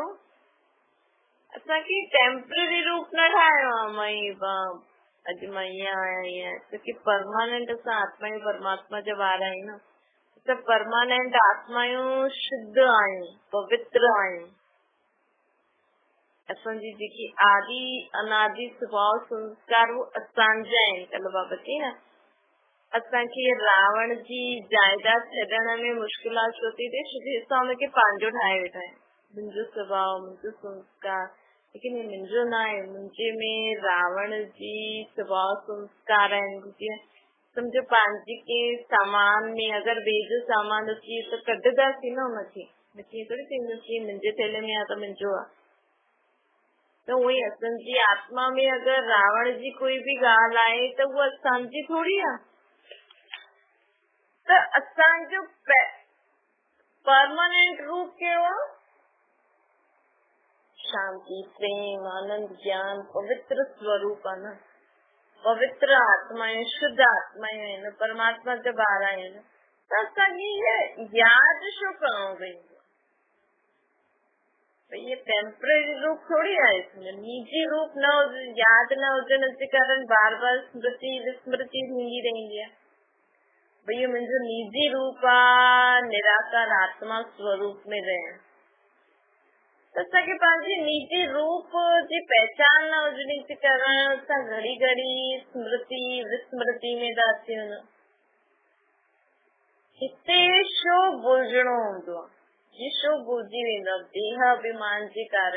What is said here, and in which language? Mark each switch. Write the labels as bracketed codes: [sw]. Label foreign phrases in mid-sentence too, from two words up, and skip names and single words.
[sd] असांखे टेम्पररी रूप न ठाहिणो आहे। अॼु मां ईअं आहियां छोकी परमानेंट असां आत्मा आहियूं, परमात्मा जा ॿार आहियूं न। असां परमानेंट आत्मा आहियूं, शुद्ध आहियूं, पवित्र आहियूं। असांजी जेकी आदि अनादि स्वभाव संस्कार वो असांजा आहिनि। कल्ह बाबा चई न असांखे रावण जी जायदाद छॾण में मुश्किलात छो थी थिए, छोकी असां हुनखे पंहिंजो ठाहे वेठा आहियूं। मुंहिंजो स्वभाव, मुंहिंजो संस्कार, लेकिन हे मुंहिंजो न आहे। मुंहिंजे में रावण जी स्वभाव संस्कार आहिनि। जीअं सम्झो पंहिंजे के सामान में अगरि ॿिए जो सामान अची त कढंदासीं न हुनखे, कीअं थोड़ी थींदो की मुंहिंजे थैले में आहे त मुंहिंजो आहे। त उहे असांजी आत्मा में अगरि रावण जी कोई बि ॻाल्हि आहे त उहा असांजी थोड़ी आहे। त असांजो परमानेंट रूप कहिड़ो आहे? शांति, प्रेम, आनंद, ज्ञान, पवित्र स्वरूप आहे न। पवित्र आत्मा आहे, शुद्ध आत्मा आहिनि, परमात्मा जा ॿार आहिनि। त असांखे यादि छो करणो पवंदो? ये टेम्पररी रूप थोड़ी आहे, निजी रूप न हुजे, यादि न हुजण जे कारण बार बार स्मृति विस्मृति थींदी रहंदी आहे। भई मुंहिंजो निजी रूप आहे निराकार आत्मा स्वरूप में रहण। त असांखे पंहिंजे निजी रूप जी पहचान न हुजण जे कारण असां घड़ी घड़ी स्मृति विस्मृति में था अची वञूं। हिते छो भुलजणो हूंदो आहे? ये छो भुलिजी वेंदो आहे? देह अभिमान जे कारण।